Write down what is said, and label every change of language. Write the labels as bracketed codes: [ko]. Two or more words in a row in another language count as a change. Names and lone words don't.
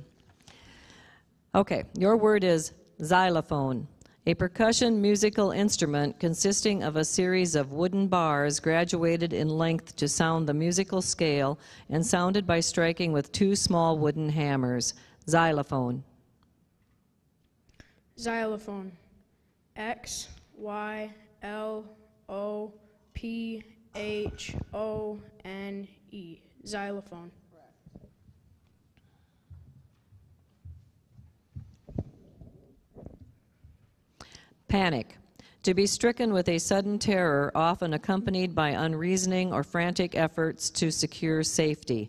[en] Okay, your word is xylophone, a percussion musical instrument consisting of a series of wooden bars graduated in length to sound the musical scale and sounded by striking with 2 small wooden hammers. Xylophone. Xylophone. X-Y-L-O-P-H-O-N-E. Xylophone. Panic. To be stricken with a sudden terror, often accompanied by unreasoning or frantic efforts to secure safety.